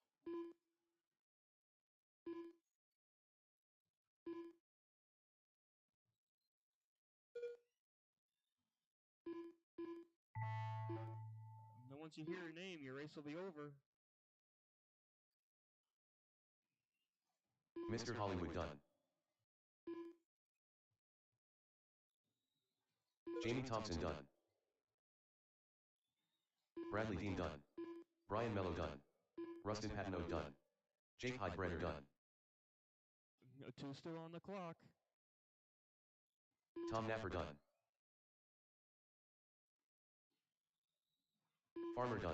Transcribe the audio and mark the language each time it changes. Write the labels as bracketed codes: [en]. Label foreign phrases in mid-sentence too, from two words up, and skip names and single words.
[en] And then once you hear your name, your race will be over. Mr. Hollywood Dunn. Jamie Thompson Dunn. Bradley Dean Dunn. Brian Mello Dunn. Rustin Patino Dunn. Jake Hydebrenner Dunn. 2 still on the clock. Tom Napper Dunn. Farmer Dunn.